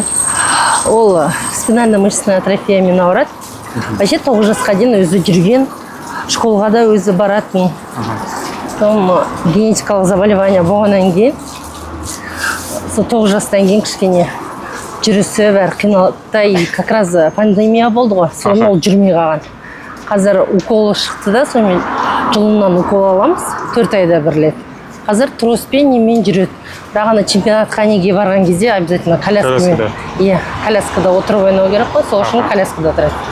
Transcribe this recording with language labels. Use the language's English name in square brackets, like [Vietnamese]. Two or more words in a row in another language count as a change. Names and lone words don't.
[Kazakh] Ол [Russian] спинально-мышечная атрофиямен [Kazakh] ауырады. Вообще 9 жасқа дейін өзі жүрген, школға да өзі баратын. Генетикалық заболевание болғаннан кейін, сол 9 жастан кейін кішкене жүрісі бәрі қиналды, [Russian] и как раз пандемия [Kazakh] болды ғой, соны ол жүрмей қалған. Қазір уколы шықты да, сонымен жылынан укол аламыз, 4 айда бір рет. Қазір троспен немен жүреді. Бірақ ана чемпионатқа неге барған кезде обязательно коляскада отырып ойнау керек қой, сол үшін коляскада отырады.